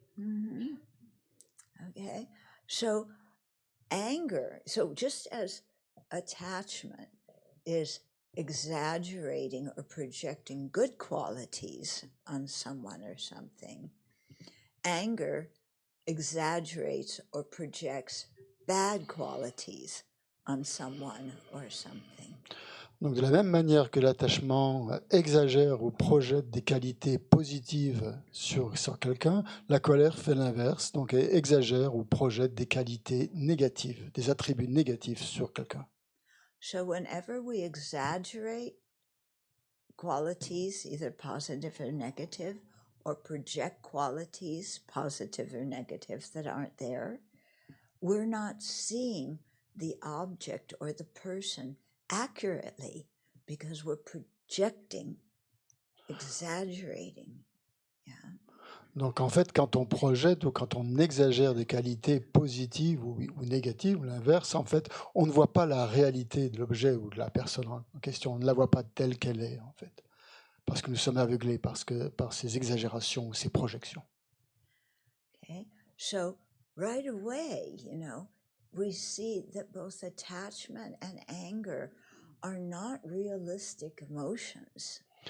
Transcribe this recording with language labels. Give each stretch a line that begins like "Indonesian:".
English: Mhm. Okay. So anger, so just as attachment is exaggerating or projecting good qualities on someone or something, anger exaggerates or projects bad qualities on someone or something.
French: Donc de la même manière que l'attachement exagère ou projette des qualités positives sur quelqu'un, la colère fait l'inverse, donc elle exagère ou projette des qualités négatives, des attributs négatifs sur quelqu'un.
English: So whenever we exaggerate qualities, either positive or negative, or project qualities, positive or negative, that aren't there, we're not seeing the object or the person accurately because we're projecting, exaggerating. Yeah.
French: Donc en fait, quand on projette ou quand on exagère des qualités positives ou négatives, ou l'inverse, en fait, on ne voit pas la réalité de l'objet ou de la personne en question. On ne la voit pas telle qu'elle est, en fait, parce que nous sommes aveuglés par ces exagérations ou ces projections.
English: Okay. So right away, we see that both attachment and anger are not realistic emotions.